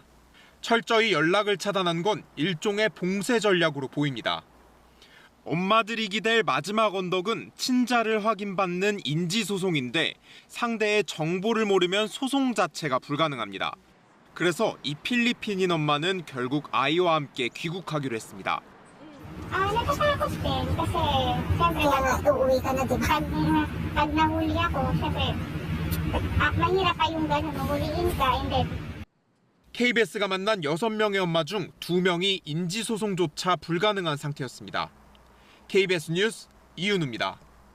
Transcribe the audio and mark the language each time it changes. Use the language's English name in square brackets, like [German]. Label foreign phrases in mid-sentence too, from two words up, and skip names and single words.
[Korean] 철저히 연락을 차단한 건 일종의 봉쇄 전략으로 보입니다. 엄마들이 기댈 마지막 언덕은 친자를 확인받는 인지소송인데 상대의 정보를 모르면 소송 자체가 불가능합니다. 그래서 이 필리핀인 엄마는 결국 아이와 함께 귀국하기로 했습니다. [Filipino] Natatakot din kasi siyempre uuwi ka na, di ba? Pag nahuli ako, siyempre mahirap pa yung gano'n, mahuliin ka, [English] and then [Korean] KBS가 만난 6명의 엄마 중 2명이 인지소송조차 불가능한 상태였습니다. KBS 뉴스 이윤우입니다.